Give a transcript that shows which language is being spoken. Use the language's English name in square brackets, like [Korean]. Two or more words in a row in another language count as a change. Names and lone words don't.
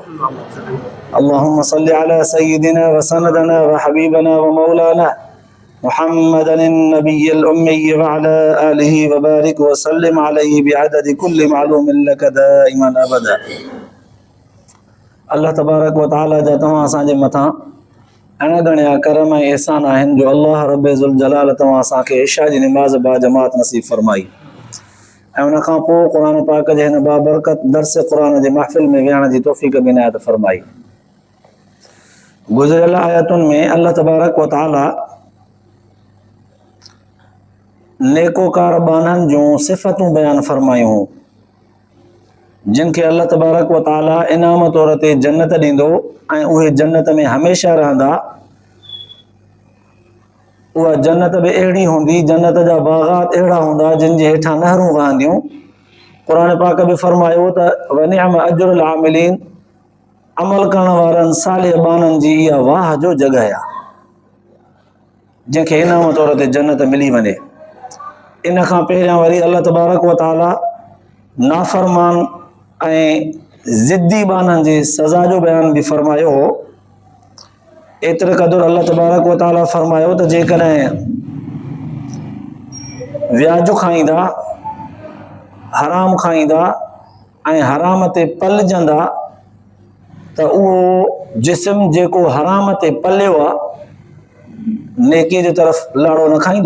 [Arabic] اللهم صل على سيدنا وسندنا وحبيبنا ومولانا محمد النبي الأمي وعلى آله وبارك وسلم عليه بعدد كل معلوم لك دائما أبدا. اللہ تبارک و تعالی [Sindhi] جا تمام اسان جے مٿان अणगणिया करम ऐं एहसान आहिनि जो [Arabic] الله رب ذو الجلال [Sindhi] तव्हां असांखे इशा जी निमाज़ बा जमात नसीब फरमाई ऐं उन खां पोइ क़ुर पाक जे हिन बाबरकत दर्स क़ुर जे महफ़िल में विहण जी तौफ़ीक़ बि इनायत फरमाई। गुज़िरियल आयतुनि में [Arabic] الله تبارك و تعالى [Sindhi] नेकोकार बाननि जूं सिफ़तूं बयान फरमायूं जिन खे [Arabic] الله تبارك و تعالى [Sindhi] इनाम तौर ते जन्नत ॾींदो ऐं उहे जन्नत में हमेशह रहंदा। उहा जन्नत बि अहिड़ी हूंदी, जन्नत जा बाग़ात अहिड़ा हूंदा जिन जे हेठां नहरूं वहंदियूं। क़ुर पाक बि फरमायो त [Arabic] ونعم أجر العاملين, [Sindhi] अमल करण वारनि सालिह बाननि जी इहा वाह जो जॻह आहे जंहिंखे इनाम तौर ते जन्नत मिली वञे। इन खां पहिरियां वरी [Arabic] الله تبارك و تعالى [Sindhi] नाफ़रमान ऐं ज़िद्दी बाननि जी सज़ा जो बयान बि फरमायो हो। एतिरे क़दुरु [Arabic] الله تبارك و تعالى [Sindhi] फरमायो त जेकॾहिं व्याज खाईंदा, हराम खाईंदा ऐं हराम ते पलजंदा त उहो जिस्म जेको हराम ते पलियो आहे नेकी जी तरफ़ लाड़ो न खाईंदो।